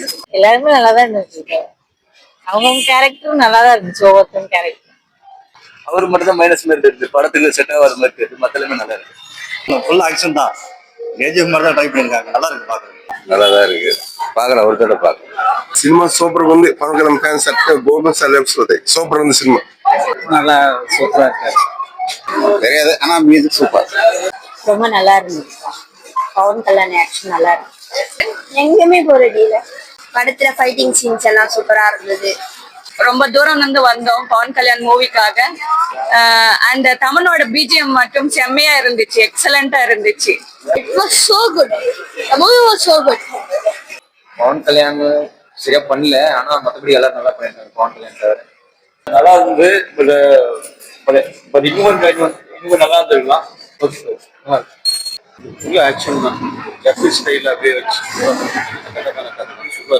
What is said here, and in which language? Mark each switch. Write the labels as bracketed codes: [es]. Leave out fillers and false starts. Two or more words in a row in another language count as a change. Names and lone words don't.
[ta] எல்லாருமே நல்லா தான் இருந்துச்சு. அவங்கவுங்க கேரக்டரும் நல்லா தான் இருந்துச்சு. ஒவ்வொருத்தரும் கேரக்டர் அவர் மட்டும் தான் மைனஸ் மாதிரி இருக்கு. படத்துக்கு செட் ஆகாத மாதிரி இருக்கு. மத்த எல்லாமே நல்லா இருக்கு. [en] full action [ta] தான். கேஜிஎஃப் மாதிரி தான் ட்ரை பண்ணிருக்காங்க. நல்லா இருக்கு பாக்குறது. நல்லா தான் இருக்கு. பார்க்கலாம் ஒரு தடவை பார்க்கலாம். [te] సినిమా సూపర్ గా ఉంది. పవన్ కళ్యాణ్ ఫ్యాన్స్ అంటే [en] golden celebs [te] అవుతాయి. సూపర్ ఉంది సినిమా. [ta] நல்லா சூப்பரா இருக்கு. தெரியாது ஆனா மியூசிக் சூப்பர். ரொம்ப நல்லா இருந்துச்சு. பவன் கல்யாண் ஆக்ஷன் நல்லா இருக்கு. எங்கேயுமே போறதில்ல. படத்துல [en] fighting scenes [ta] எல்லாம் சூப்பரா இருந்தது. ரொம்ப தூரம் இருந்து வந்தோம் பவன் கல்யாண் மூவிக்காக. அண்ட் தமிழோட பிஜிஎம் மட்டும் செம்மையா இருந்துச்சு. எக்ஸலண்டா இருந்துச்சு. [en] It was so good. The movie was so good. [ta] பவன் கல்யாண் சரியா பண்ணல. ஆனா மத்தபடி எல்லாரும் நல்லா பண்ணிருக்காங்க. பவன் கல்யாண் சார் நல்லா இருந்து இன்னும் நல்லா இருந்திருக்கலாம். [en] full action [ta] தான். ஜெஃப்ரி ஸ்டைல் அப்படியே வச்சு சூப்பர்.